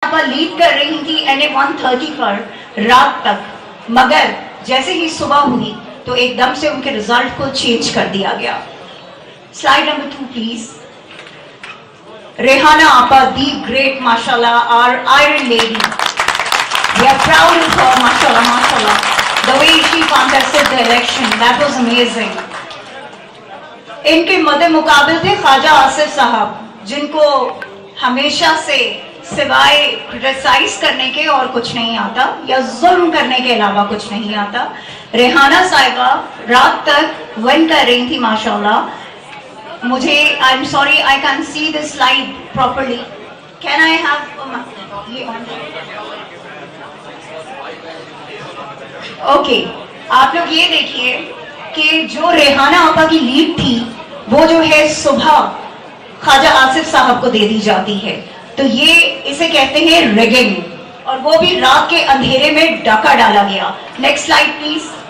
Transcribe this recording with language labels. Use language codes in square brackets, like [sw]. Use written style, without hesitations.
[ur] آپ لیڈ کر رہی تھی NA130 پر رات تک, مگر جیسے ہی صبح ہوئی تو ایک دم سے ان کے رزلٹ کو چینج کر دیا گیا. [en] Slide number 2 please. [ur] ریحانہ آپا, [en] The great, ماشاءاللہ, our iron lady. We are proud of her, mashallah, mashallah. The way she contested the election, that was amazing. [ur] ان کے مد مقابل تھے خواجہ آصف صاحب, جن کو ہمیشہ سے سوائے کرٹیسائز کرنے کے اور کچھ نہیں آتا, یا ظلم کرنے کے علاوہ کچھ نہیں آتا. ریحانہ صاحبہ رات تک ون کر رہی تھی ماشاءاللہ. [en] مجھے I'm sorry I can't see this slide properly. Can I have یہ on? [ur] اوکے, آپ لوگ یہ دیکھیے کہ جو ریحانہ آپا کی لیڈ تھی وہ جو ہے صبح خواجہ آصف صاحب کو دے دی جاتی ہے. تو یہ اسے کہتے ہیں ریگنگ, اور وہ بھی رات کے اندھیرے میں ڈاکہ ڈالا گیا. [en] Next slide please.